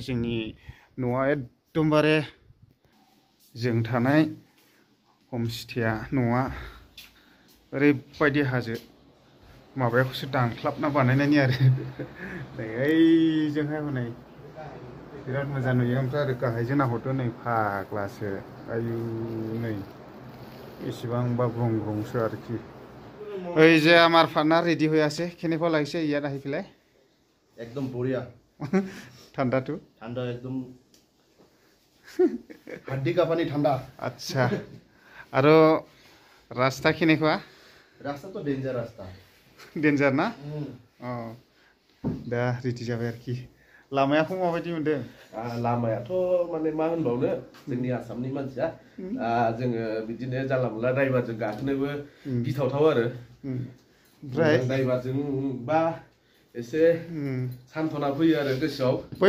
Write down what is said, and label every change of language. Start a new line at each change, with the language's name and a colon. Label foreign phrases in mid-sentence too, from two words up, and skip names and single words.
Bodo: जोंनि न'आ एकदमबारे जों थानाय हमस्टेया न'आ ओरैबायदि हाजो माबायाखौसो दानख्लाबना बानायनायनि आरो नै ओइजोंहाय हनै बिराद मोजां नुयो ओमफ्राय आरो गाहायजों नाहरदो नै फाग्लासो आयु नै बेसेबांबा ग्रं ग्रंसो आरोखि ओइ जे
Assamese: আমাৰ পাৰ্টনাৰ ৰেডি হইয়াছে কেনেকুৱা লাগিছে ইয়াত আহি পেলাই একদম বঢ়িয়া ঠাণ্ডাটো ঠাণ্ডা একদম হাড্ডি কাঁপানি ঠাণ্ডা আচ্ছা আৰু ৰাস্তা কেনেকুৱা
Bodo: रास्ताथ' डेन्जार रास्ता डेन्जार ना अ दा रेडि जाबाय आरोखि लामायाखौ माबायदि मोनदों लामायाथ' माने मा होनबावनो जोंनि आसामनि मानसिया जोङो बिदिनो जानला मोनला ड्राइभारजों गाखोनोबो गिथावथाव आरो ओमफ्राय ड्राइभारजों बा एसे सान्थना फैयो आरो गोसोआव बै